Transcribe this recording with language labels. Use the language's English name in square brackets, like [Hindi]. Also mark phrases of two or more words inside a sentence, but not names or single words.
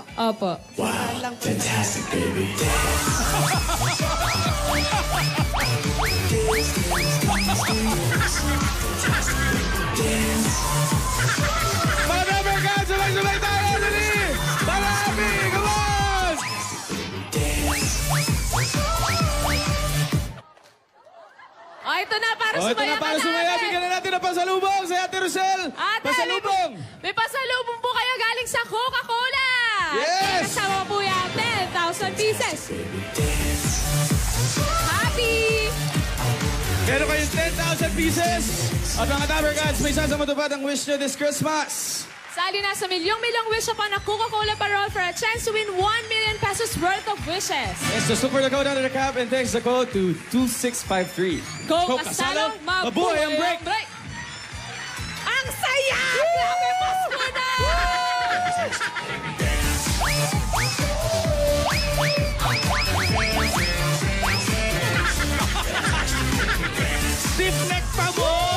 [Filipino] Opo. [English] Wow, fantastic, baby. [Filipino] Mga [English] number God, [Filipino] sabay-sabay tayo! Dali! Marami! [English] Come on! [Filipino] Ito na para Ito sumaya na para sumaya. Bigyan na natin ng pasalubong sa Ate Rosel. Pasalubong! May pasalubong po kayo galing sa Coca-Cola. [English] Yes! [Filipino] Kasama po yan, 10,000 pieces. Happy! Meron kayong 10,000 pieces. At mga [English] Number Gods, [Filipino] may isang matupad ang wish nyo [English] this Christmas. [Filipino] Sali na sa milyong-milyong [English] wish upon a Coca-Cola parol for a chance to win 1 million pesos worth of wishes. Yes, just look for the code under the cap and text the code to 2653. [Filipino] Coke Asalo, mabuhay ang break! Ang saya! Grabe, Pasko na! [English] Stiff neck [Filipino] pa mo!